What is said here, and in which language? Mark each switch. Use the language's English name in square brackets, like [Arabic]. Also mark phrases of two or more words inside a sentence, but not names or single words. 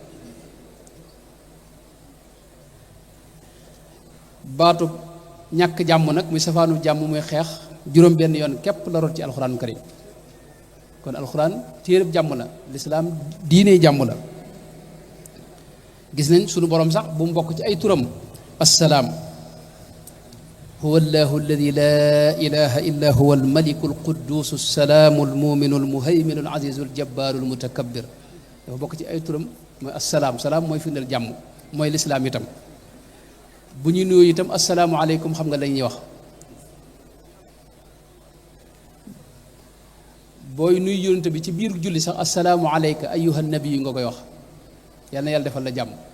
[Wolof] baatub ñàkk jàmm nag muy safaanu jàmm muy xeex juróom benn yoon képp la rot ci [Arabic] القرآن الكريم [Wolof] kon alxuraan téereb jàmm la lislaam diine jàmm la gis nañ sunu borom sax bu mu bokk ci ay turam [Arabic] السلام هو الله الذي لا إله إلا هو الملك القدوس السلام المؤمن المهيمن العزيز الجبار المتكبر [Wolof] dafa bokk ci ay turam mooy assalaam salaam mooy firndeel jàmm mooy lislaam itam bu ñu nuyoo itam [Arabic] السلام عليكم [Wolof] xam nga la ñuy wax booy nuyu yonent bi ci biir julli sax [Arabic] السلام عليك أيها النبي [Wolof] nga koy wax yal na yàlla defal la jàmm